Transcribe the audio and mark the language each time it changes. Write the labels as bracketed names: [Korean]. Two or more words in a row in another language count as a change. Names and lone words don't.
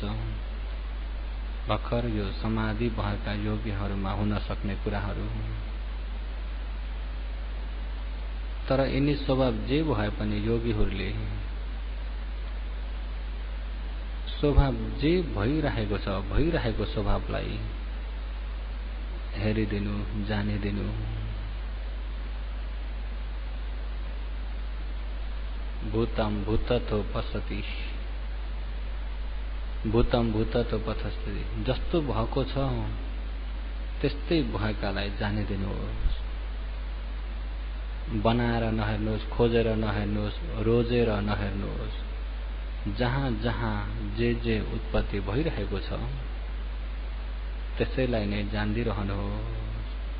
[Nepali] भर्खर यो समाधि भएका योगीहरूमा हुन सक्ने कुराहरू। तर यिनी स्वभाव जे भए पनि योगीहरूले स्वभाव जे भइरहेको छ, भइरहेको स्वभावलाई हेरिदिनु, जानिदिनु। [Pali] भूतम भूततो पश्यति, भूतम भूततो पश्यति। [Nepali] जस्तो भएको छ त्यस्तै भएकालाई जानिदिनुहोस्। बनाएर नहेर्नुहोस्, खोजेर नहेर्नुहोस्, रोजेर नहेर्नुहोस्। जहाँ जहाँ जे उत्पत्ति भइरहेको छ त्यसैलाई नै जान्दिरहनुहोस्।